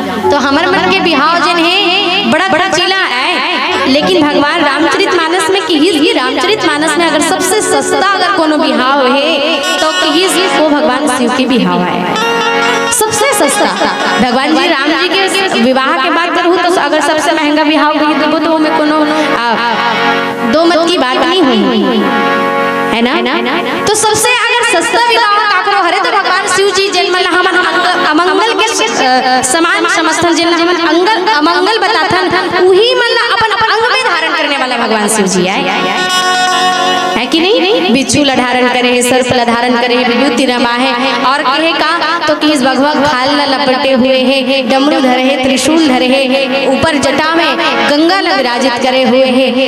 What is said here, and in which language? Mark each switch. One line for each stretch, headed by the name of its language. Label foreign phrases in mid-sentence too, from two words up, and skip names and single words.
Chhattisgarhi: तो हमारे मन के बिहाव जिन है बड़ा खर्चीला है, लेकिन भगवान रामचरितमानस में ही रामचरितमानस में अगर सबसे सस्ता अगर कोनो बिहाव है तो वो भगवान शिव के बिहाव है सबसे सस्ता। भगवान जी राम जी के विवाह के बात करूँ तो अगर सबसे महंगा विवाह हुई तो वो में कोनो दो मत की बात नहीं हुई है ना। तो सबसे अगर सस्ता विवाह काकरो हरे तो भगवान शिव जी जिन मन हमन अमंगल के समान समस्तन जिन हमन अंगल अमंगल बताथन वही मन अपन अंग में धारण करने वाला भगवान शिव जी है कि नहीं। बिच्छू ला धारण करे है, सर्प ला धारण करे है, विभूति रमाए और कहे का तो किस भगवान खाल ला लपटे हुए है, डमरू धरे है, त्रिशूल धरे है, ऊपर जटा में गंगा ला विराजित करे हुए है।